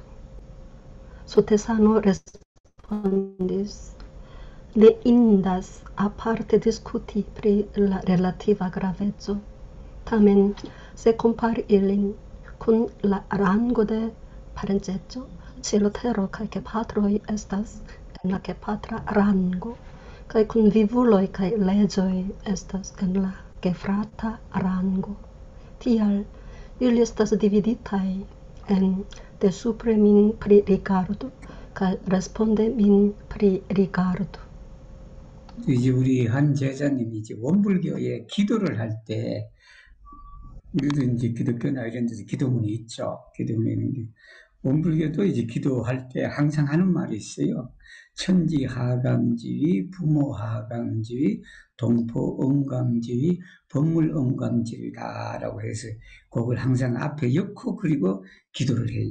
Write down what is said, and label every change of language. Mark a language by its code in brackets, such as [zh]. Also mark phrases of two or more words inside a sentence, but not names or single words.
[eo] Sotesano respondis: ne indas aparte discuti pri la relativa graveco, tamen se compari ilin kun la rango de parenceco, cielo tero kaj gepatroj estas en la gepatra rango, kaj kun vivuloj kaj leĝoj estas en la gefrata rango. Tial ili estas dividitaj en de supre min pririgardu kaj responde min pririgardu. [ko] 이제 우리 한 제자님이 이제 원불교에 기도를 할 때 우리도 이제 기독교나 이런 데서 기도문이 있죠. 기도문이 있는데 원불교도 이제 기도할 때 항상 하는 말이 있어요. 천지하강지위, 부모하강지위, 동포엄강지위, 법물엄강지위다라고 해서 그걸 항상 앞에 엮고 그리고 기도를 해요.